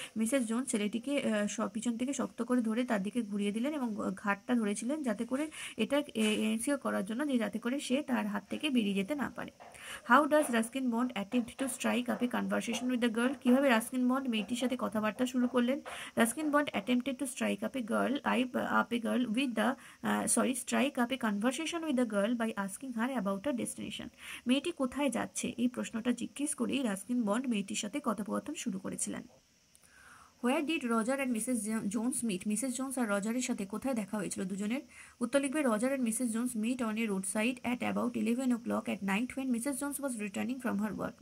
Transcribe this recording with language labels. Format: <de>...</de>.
<bn>Mrs Jones ছেলেটিকে পিছন থেকে শক্ত করে ধরে তার দিকে ঘুরিয়ে দিলেন এবং ঘাটটা ধরেছিলেন যাতে করে এটা এনশিওর করার জন্য যে যাতে করে সে তার হাত থেকে বেরিয়ে যেতে না পারে।</bn> <en>How does Ruskin Bond attempt to strike up a conversation with the girl?</en> <bn>কিভাবে রাস্কিন বন্ড মেয়েটির সাথে কথাবার্তা শুরু করলেন?</bn> <en>Ruskin Bond attempted to strike up a girl with the strike up a conversation with the girl by asking her about her destination.</en> <bn>মেয়েটি কোথায় যাচ্ছে এই প্রশ্নটা জিজ্ঞেস করেই রাস্কিন বন্ড মেয়েটির সাথে কথোপকথন শুরু করেছিলেন।</bn> <en>Where did Roger and Mrs Jones meet?</en> <bn>Mrs Jones আর রজারের সাথে কোথায় দেখা হয়েছিল দুজনের? উত্তর লিখবে,</bn> <en>Roger and Mrs Jones meet on a road side at about 11 o'clock at night when Mrs Jones was returning from her work.</en>